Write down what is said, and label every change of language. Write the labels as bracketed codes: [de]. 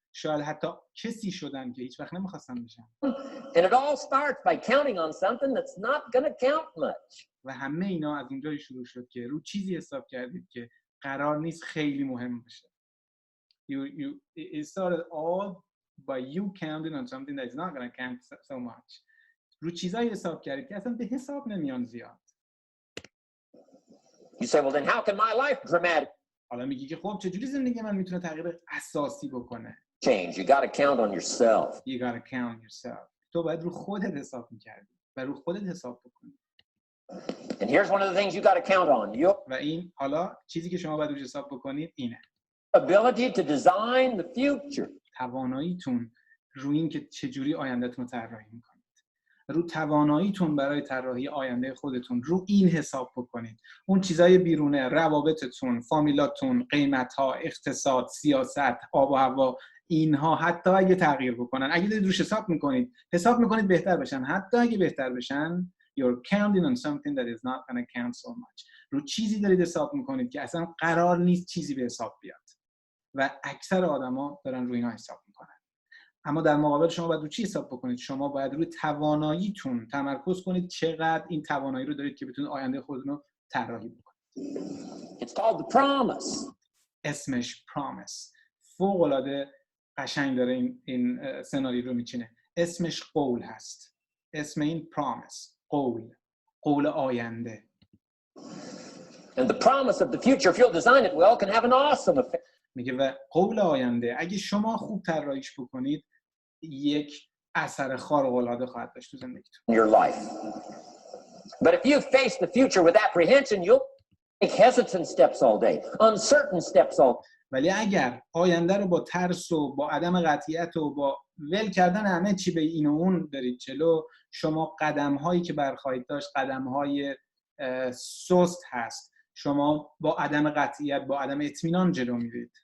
[fa] شاید حتی کسی شدن که هیچ وقت نمیخواستن بشن. [en] And it all starts by counting on something that's not going to count much. [fa] و همه اینا از اونجایی شروع شد که رو چیزی حساب کردید که قرار نیست خیلی مهم باشه. [en] It started all by you counting on something that's not going to count so much. [fa] رو چیزایی حساب کردید که اصلا به حساب نمیان زیاد. [en] You say, well, then how can my life dramatic [fa] حالا میگی که خب چجوری زندگی من میتونه تغییر اساسی بکنه؟ [en] change? You got to count on yourself. You got to count yourself. [fa] تو باید رو خودت حساب میکردی و رو خودت حساب بکنی. [en] And here's one of the things you got to count on. Your [fa] و این حالا چیزی که شما باید روش حساب بکنید اینه. [en] ability to design the future. [fa] تواناییتون رو این که چجوری آیندهتون رو طراحی میکنید. رو تواناییتون برای طراحی آینده خودتون رو این حساب بکنید. اون چیزای بیرونه، روابطتون، فامیلاتون، قیمت‌ها، اقتصاد، سیاست، آب و هوا، اینها حتی اگه تغییر بکنن، اگه دارید روش حساب میکنید بهتر بشن، حتی اگه بهتر بشن [en] you're counting on something that is not going to count so much. [fa] رو چیزی دارید حساب میکنید که اصلا قرار نیست چیزی به حساب بیاد و اکثر آدما دارن روی اینا حساب میکنن. اما در مقابل شما باید رو چی حساب بکنید؟ شما باید روی تواناییتون تمرکز کنید، چقدر این توانایی رو دارید که بتونید آینده خودتون رو طراحی بکنید. [en] It's called the promise. [fa] اسمش promise. فوق العاده قشنگ داره این سناریو رو میچینه. اسمش قول هست. اسم این promise، قول آینده. [en] And the promise of the future, if you'll design it well, can have an awesome effect. [fa] میگه و قول آینده اگه شما خوب طراحیش بکنید یک اثر خارق العاده خواهد داشت تو زندگیتون. [en] In your life. But if you face the future with apprehension, you'll take hesitant steps all day, uncertain steps all day. [fa] ولی اگر آینده رو با ترس و با عدم قطعیت و با ول کردن همه چی به این و اون برید جلو، شما قدم‌هایی که برخواهید داشت قدم‌های سست هست. شما با عدم قطعیت، با عدم اطمینان جلو میرید.